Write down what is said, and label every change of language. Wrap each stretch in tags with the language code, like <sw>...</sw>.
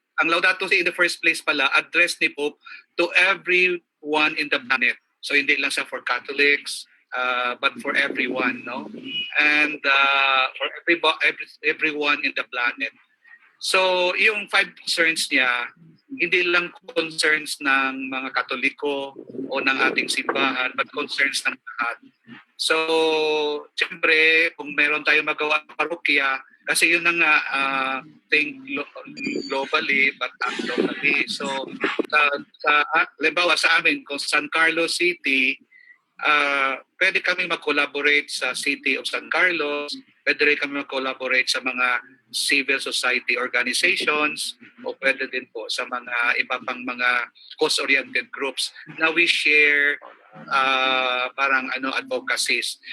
<en>Ang Laudato Si in the first place pala address ni Pope to everyone in the planet. So</en> <tl>hindi lang siya</tl> <en>for Catholics but for everyone, no? And for everyone in the planet.</en> <tl>So yung 5 concerns niya hindi lang concerns ng mga Katoliko o ng ating simbahan, but concerns ng lahat. So, siyempre, kung meron tayong magawa ng parokya, Kasi yun na nga,</tl> <en>think globally but act locally.</en> <tl>So, halimbawa sa amin, kung San Carlos City, pwede kami mag-collaborate sa City of San Carlos, pwede rin kami mag-collaborate sa mga civil society organizations, o pwede din po sa mga iba pang mga cause-oriented groups na we share parang advocacies.</tl>